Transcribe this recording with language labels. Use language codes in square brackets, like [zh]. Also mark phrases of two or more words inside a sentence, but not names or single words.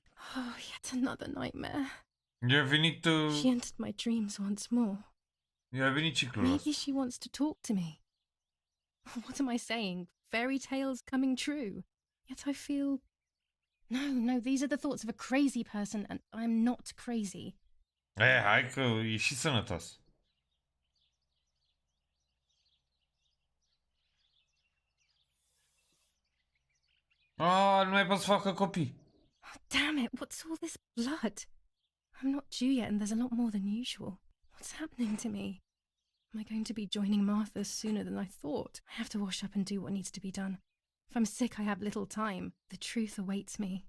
[en] Oh, yet another nightmare. [ro] I-a venit... [en] She entered my dreams once more. [ro] I-a venit ciclul ăsta. [en] Maybe she wants to talk to me. What am I saying? Fairy tales coming true. Yet I feel... No, these are the thoughts of a crazy person, and I'm not crazy. [ro] Hai că e și sănătos. Nu mai pot să facă copii. [en] Oh, damn it, what's all this blood? I'm not due yet, and there's a lot more than usual. What's happening to me? Am I going to be joining Martha sooner than I thought? I have to wash up and do what needs to be done. If I'm sick, I have little time. The truth awaits me.